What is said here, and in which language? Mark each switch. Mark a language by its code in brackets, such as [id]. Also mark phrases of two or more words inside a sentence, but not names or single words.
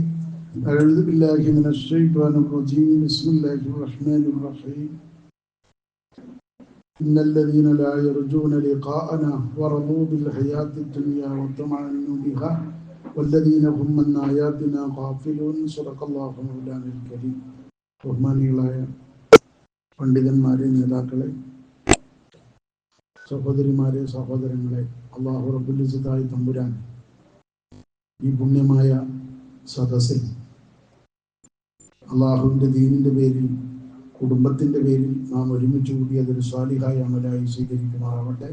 [ar] اعوذ بالله من الشيطان الرجيم. بسم الله الرحمن الرحيم. إن الذين لا يرجون لقاءنا ورضوا بالحياة الدنيا وطمأنوا بها والذين هم من آياتنا غافلون. صدق الله مولانا الكريم. [ml] ബഹുമാനികളായ പണ്ഡിതന്മാരെ, നേതാക്കളെ, സഹോദരിമാരെ, സഹോദരങ്ങളെ, അല്ലാഹു [ar] رب العزة [ml] തമ്പുരാൻ ഈ പുണ്യമായ സദസ്സിൽ അള്ളാഹുവിൻ്റെ ദീനിൻ്റെ പേരിൽ, കുടുംബത്തിൻ്റെ പേരിൽ നാം ഒരുമിച്ച് കൂടി അതൊരു സ്വാലിഹായ അമലായി സ്വീകരിക്കുമാറാവട്ടെ.